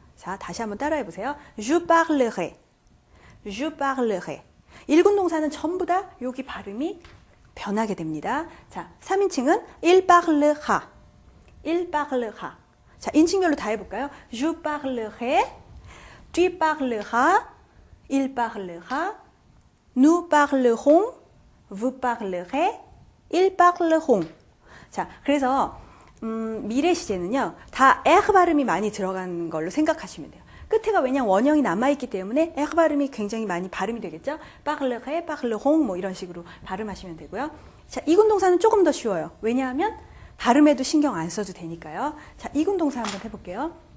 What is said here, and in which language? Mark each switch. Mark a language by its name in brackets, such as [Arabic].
[Korean] 자, 다시 한번 따라해 보세요. [French] Je parlerai. Je parlerai. [Korean] 1군 동사는 전부 다 여기 발음이 변하게 됩니다. 자, 3인칭은 [French] il parlera. il parlera. [Korean] 자, 인칭별로 다 해볼까요? [French] Je parlerai. Tu parleras, il parlera, nous parlerons, vous parlerez, ils parleront. [Korean] 자, 그래서 미래 시제는요, 다 에흐 발음이 많이 들어간 걸로 생각하시면 돼요. 끝에가 왜냐면 원형이 남아있기 때문에 에흐 발음이 굉장히 많이 발음이 되겠죠. [French] parlerai, parleront [Korean] 뭐 이런 식으로 발음하시면 되고요. 자, 2군 동사는 조금 더 쉬워요. 왜냐하면 발음에도 신경 안 써도 되니까요. 자, 2군 동사 한번 해볼게요.